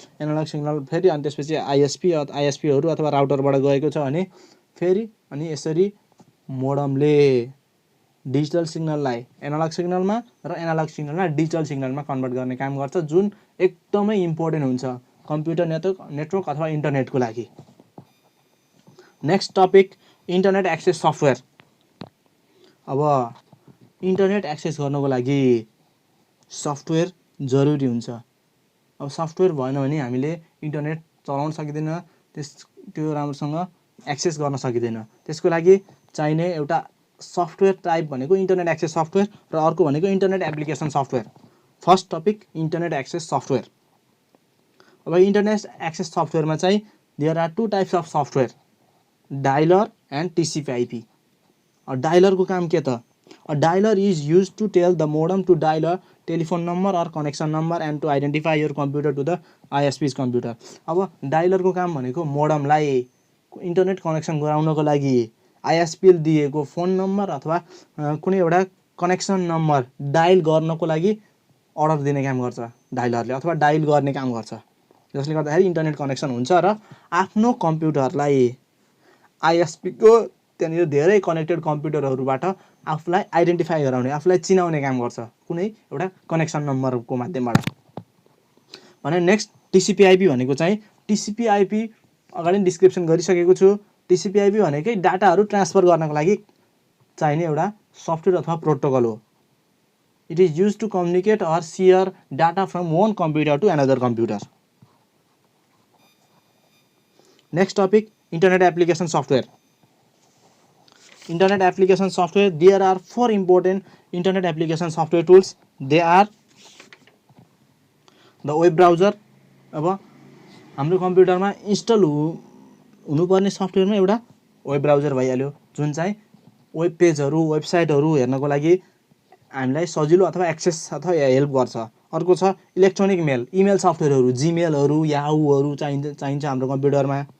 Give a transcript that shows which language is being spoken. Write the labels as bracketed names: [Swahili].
[Nepali] Analogue signal फेरि अनि त्यसपछि आइएसपीहरू अथवा राउटरबाट गएको छ भने फेरि अनि यसरी मोडमले डिजिटल सिग्नललाई एनालग सिग्नलमा र एनालग सिग्नललाई डिजिटल सिग्नलमा कन्भर्ट गर्ने काम गर्छ, जुन एकदमै इम्पोर्टेन्ट हुन्छ कम्प्युटर नेटवर्क अथवा इन्टरनेटको लागि। [English] Next topic, internet access software. [Nepali] अब इन्टरनेट एक्सेस गर्नको लागि सफ्टवेयर जरुरी हुन्छ। अब सफ्टवेयर भएन भने हामीले इन्टरनेट चलाउन सकिँदैन, त्यो राम्रोसँग एक्सेस गर्न सकिँदैन। त्यसको लागि चाहिने एउटा सफ्टवेयर टाइप भनेको इन्टरनेट एक्सेस सफ्टवेयर र अर्को भनेको internet application software. [English] First topic, internet access software. अब internet access सफ्टवेयरमा चाहिँ there are two types of software, dialer and TCP IP. [Nepali] डायलरको काम के त? [English] A dialer is used to tell the modem to dial a telephone number or connection number and to identify your computer to the ISP's computer. [Nepali] अब डायलरको काम भनेको मोडमलाई internet connection गराउनको लागि आइएसपीले दिएको phone number अथवा कुनै एउटा कनेक्सन नम्बर डायल गर्नको लागि अर्डर दिने काम गर्छ डायलरले, अथवा डायल गर्ने काम गर्छ, जसले गर्दाखेरि इन्टरनेट कनेक्सन हुन्छ र आफ्नो कम्प्युटरलाई आइएसपीको त्यहाँनिर धेरै कनेक्टेड कम्प्युटरहरूबाट आफूलाई आइडेन्टिफाई गराउने, आफूलाई चिनाउने काम गर्छ कुनै एउटा कनेक्सन नम्बरको माध्यमबाट। भने नेक्स्ट टिसिपी/आइपी भनेको चाहिँ टिसिपी/आइपी अगाडि डिस्क्रिप्सन गरिसकेको छु। टिसिपी/आइपी भनेकै डाटाहरू ट्रान्सफर गर्नको लागि चाहिने एउटा सफ्टवेयर अथवा प्रोटोकल हो। [English] It is use to communicate or share data from one computer to another computer. Next topic, internet application software. Internet application software, there are 4 important internet application software tools. They are the web browser। [Nepali] अब हाम्रो कम्प्युटरमा install हुनुपर्ने सफ्टवेयरमा एउटा web browser भइहाल्यो, जुन चाहिँ web पेजहरू वेबसाइटहरू हेर्नको लागि हामीलाई सजिलो अथवा एक्सेस अथवा हेल्प गर्छ। अर्को छ इलेक्ट्रोनिक मेल, इमेल सफ्टवेयरहरू, जीमेलहरू, याहूहरू चाहिन्छ हाम्रो कम्प्युटरमा।